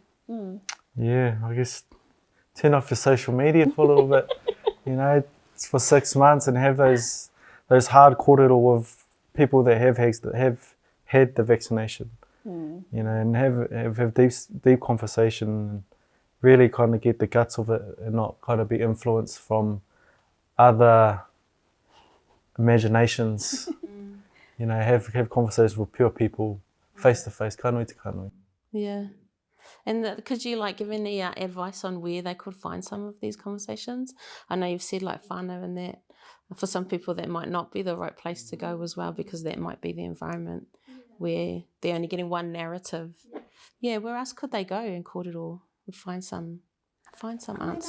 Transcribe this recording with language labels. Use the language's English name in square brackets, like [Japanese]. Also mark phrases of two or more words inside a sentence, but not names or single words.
[English] Yeah, I guess turn off your social media for a little bit, you know, for 6 months, and have those hard kōrero with people that have had the vaccination, you know, and have deep conversation, and really kind of get the guts of it, and not kind of be influenced from other imaginations. You know, have conversations with pure people, face to face, [Māori] kānui te kānui. [English] Yeah. And could you give any advice on where they could find some of these conversations? I know you've said whānau, and that for some people that might not be the right place to go as well, because that might be the environment where they're only getting one narrative. Yeah, where else could they go and kōrero and find some answers?